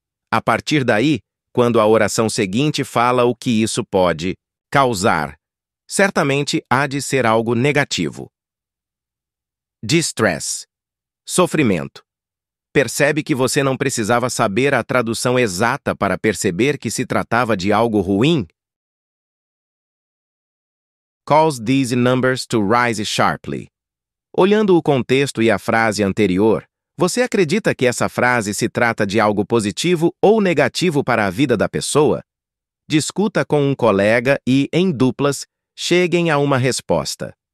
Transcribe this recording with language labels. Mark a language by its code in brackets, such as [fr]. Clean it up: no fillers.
[pt] A partir daí, quando a oração seguinte fala o que isso pode causar, certamente há de ser algo negativo. Distress. Sofrimento. Percebe que você não precisava saber a tradução exata para perceber que se tratava de algo ruim? [en] Cause these numbers to rise sharply. [pt] Olhando o contexto e a frase anterior, você acredita que essa frase se trata de algo positivo ou negativo para a vida da pessoa? Discuta com um colega e, em duplas, cheguem a uma resposta.